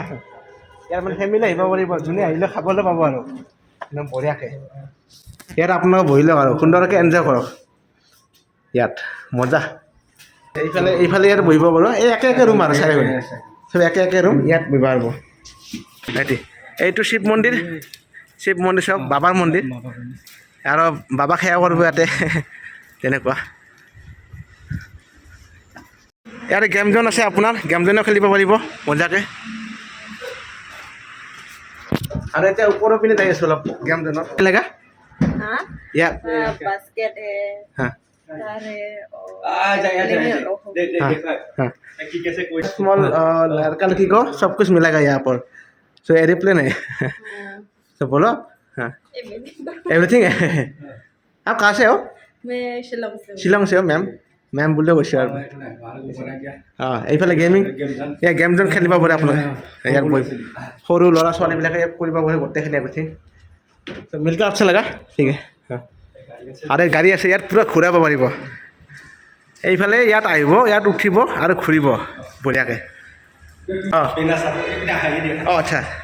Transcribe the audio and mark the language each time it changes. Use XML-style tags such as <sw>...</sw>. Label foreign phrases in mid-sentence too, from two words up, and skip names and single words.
<as>ইয়াৰ মানে ফেমিলি আহিব পাৰিব যোনে আহিলে খাবলৈ পাব আৰু একদম বঢ়িয়াকৈ ইয়াত আপোনালোকে বহি লওক আৰু সুন্দৰকৈ এনজয় কৰক ইয়াত মজা এইফালে ইয়াত বহিব পাৰোঁ এই একে ৰুম আৰু চাৰিওপিনে চব একে ৰুম ইয়াত বহিব পাৰিব এইটো শিৱ মন্দিৰ চব বাবাৰ মন্দিৰ আৰু বাবাক সেৱা কৰিব ইয়াতে তেনেকুৱা ইয়াতে</as> <en>game zone</en> <as>আছে আপোনাৰ গেম জ'নো খেলিব পাৰিব মজাকৈ আৰু এতিয়া ওপৰৰ পিনে যাই আছোঁ অলপ গেম জ'নত কেনেকুৱা</as> <hi>हाँ</hi> <as>ইয়াত</as> <hi>बास्केट है हाँ कार है और लिनियर हो हाँ स्मॉल लड़का लड़की को सब कुछ मिलेगा यहाँ पर सो एरोप्लेन है तो बोलो हाँ एवरीथिंग है आप कहाँ से हो मैं शिलोंग से हूँ। शिलोंग से हो</hi> <as>মেম বুলিও কৈছোঁ আৰু অঁ এইফালে গেমিং ইয়াত</as> <en>game zone</en> <as>খেলিব পাৰে আপোনালোকে ইয়াত বহি সৰু ল'ৰা ছোৱালীবিলাকে ইয়াত কৰিব পাৰে গোটেইখিনি এভৰিথিং মিলকে আচ্ছা লগা ঠিক আছে আৰু এই গাড়ী আছে ইয়াত পূৰা ঘূৰাব পাৰিব এইফালে ইয়াত আহিব ইয়াত উঠিব আৰু ঘূৰিব বঢ়িয়াকৈ অঁ অঁ আচ্ছা</as>